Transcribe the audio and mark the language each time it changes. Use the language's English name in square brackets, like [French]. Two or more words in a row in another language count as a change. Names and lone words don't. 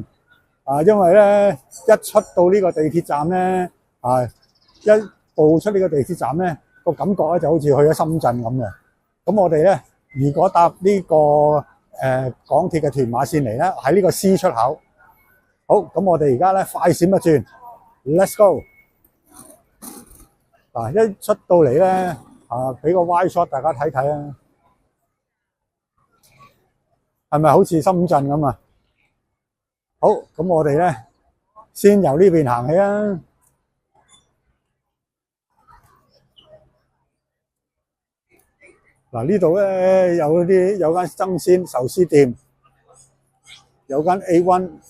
[Cantonese] 因為咧一出到呢個地鐵站咧，一步出呢個地鐵站咧，個感覺咧就好似去咗深圳咁嘅。咁我哋咧如果搭呢個港鐵嘅屯馬線嚟咧，喺呢個 C 出口。好，咁我哋而家咧快閃一轉 ， [English] Let's go！ [Cantonese] 一出到嚟咧，俾個 [English] wide shot [Cantonese] 大家睇睇啊，係咪好似深圳咁啊？好，咁我哋咧先由呢邊行起啊。呢度咧有間爭鮮壽司店，有間 A1。